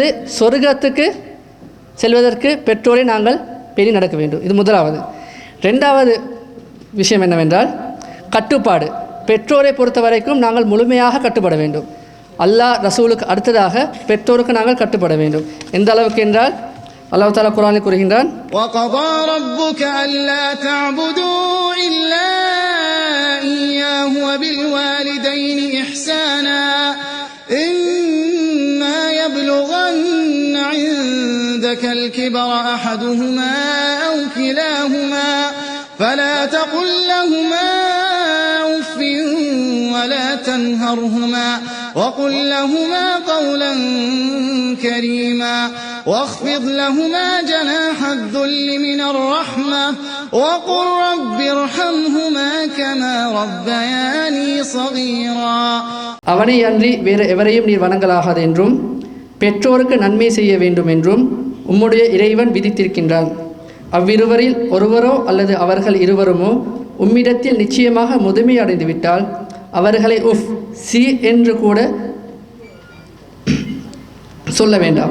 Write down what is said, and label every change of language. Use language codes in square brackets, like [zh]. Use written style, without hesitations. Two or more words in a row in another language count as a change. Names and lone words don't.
[ta] சொர்க்கத்துக்கு செல்வதற்கு பெற்றோரை நாங்கள் பேணி நடக்க வேண்டும், இது முதலாவது. 2வது விஷயம் என்னவென்றால் கட்டுப்பாடு. பெற்றோரை பொறுத்த வரைக்கும் நாங்கள் முழுமையாக கட்டுப்பட வேண்டும். அல்லாஹ் ரசூலுக்கு அடுத்ததாக பெற்றோருக்கு நாங்கள் கட்டுப்பட வேண்டும். எந்த அளவுக்கு என்றால் [ar] الله تعالى [ta] குர்ஆனில் கூறுகின்றான், [ar] وَقَضَى رَبُّكَ أَلَّا تَعْبُدُوا إِلَّا إِيَّاهُ وَبِالْوَالِدَيْنِ إِحْسَانًا إِمَّا يَبْلُغَنَّ عِندَكَ الْكِبَرَ أَحَدُهُمَا أَوْ كِلَاهُمَا فَلَا تَقُل لَّهُمَا أُفٍّ ولا تنهرهما وقل لهما قولا كريما واخفض لهما جناح الذل من الرحمة وقل رب ارحمهما كما ربياني صغيرا. [ta] அவனை அன்றி வேறு எவரையும் நீர் வணங்கலாகாது என்றும் பெற்றோருக்கு நன்மை செய்ய வேண்டும் என்றும் உம்முடைய இறைவன் விதித்திருக்கின்றான். அவ்விருவரில் ஒருவரோ அல்லது அவர்கள் இருவருமோ உம்மிடத்தில் நிச்சயமாக முதுமை அடைந்து விட்டால் அவர்களை உஃப் சி என்று கூட சொல்ல வேண்டாம்.